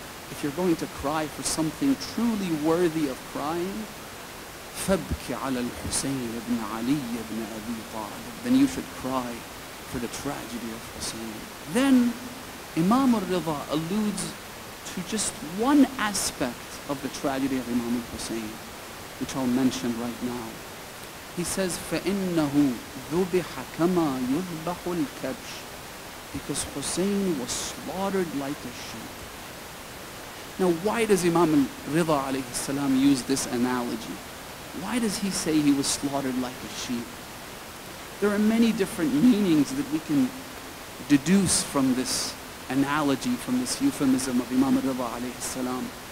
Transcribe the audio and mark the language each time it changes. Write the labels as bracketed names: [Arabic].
[English] If you're going to cry for something truly worthy of crying, [Arabic] فَابْكِ عَلَى الْحُسَيْنِ [English] ibn Ali ibn Abi Talib. Then you should cry for the tragedy of Hussein. Then Imam al-Rida alludes to just one aspect of the tragedy of Imam al-Hussein, which I'll mention right now. He says, [Arabic] فَإِنَّهُ ذُبِحَ كَمَا يُذْبَحُ الْكَبْشِ. [English] Because Hussein was slaughtered like a sheep. Now why does Imam al-Rida alayhi salam use this analogy? Why does he say he was slaughtered like a sheep? There are many different meanings that we can deduce from this analogy, from this euphemism of Imam al-Rida alayhi salam.